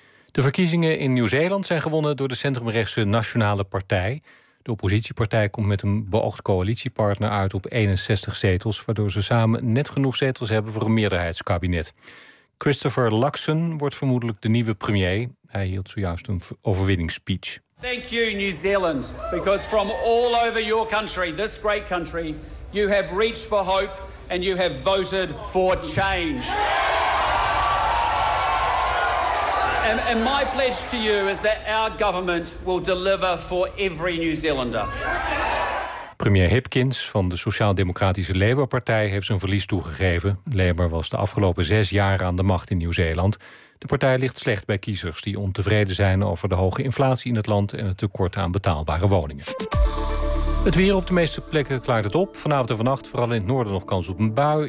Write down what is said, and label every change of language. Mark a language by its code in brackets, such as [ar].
[nl] De verkiezingen in Nieuw-Zeeland zijn gewonnen door de centrumrechtse Nationale Partij. De oppositiepartij komt met een beoogd coalitiepartner uit op 61 zetels, waardoor ze samen net genoeg zetels hebben voor een meerderheidskabinet. Christopher Luxon wordt vermoedelijk de nieuwe premier. Hij hield zojuist een overwinningsspeech. [en] Thank you, New Zealand, because from all over your country, this great country, you have reached for hope and you have voted for change. And my pledge to you is that our government will deliver for every New Zealander. [nl] Premier Hipkins van de Sociaal-Democratische Labour-partij heeft zijn verlies toegegeven. Labour was de afgelopen 6 jaar aan de macht in Nieuw-Zeeland. De partij ligt slecht bij kiezers die ontevreden zijn over de hoge inflatie in het land en het tekort aan betaalbare woningen. Het weer op de meeste plekken klaart het op. Vanavond en vannacht vooral in het noorden nog kans op een bui.